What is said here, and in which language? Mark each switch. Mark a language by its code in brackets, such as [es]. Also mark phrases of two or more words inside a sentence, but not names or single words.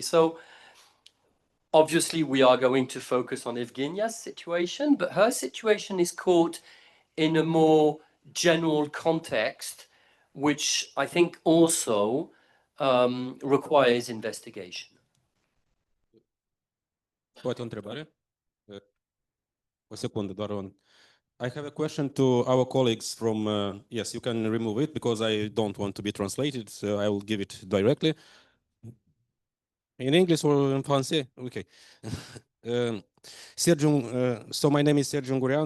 [en] So obviously we are going to focus on Evghenia's situation, but her situation is caught in a more general context, which I think also requires investigation. [ro] Poate o întrebare? O secundă, doar un. [en] I have a question to our colleagues from, yes, you can remove it because I don't want to be translated, so I will give it directly. In English or in français? Okay. Sergiu, so my name is Sergiu Moraru.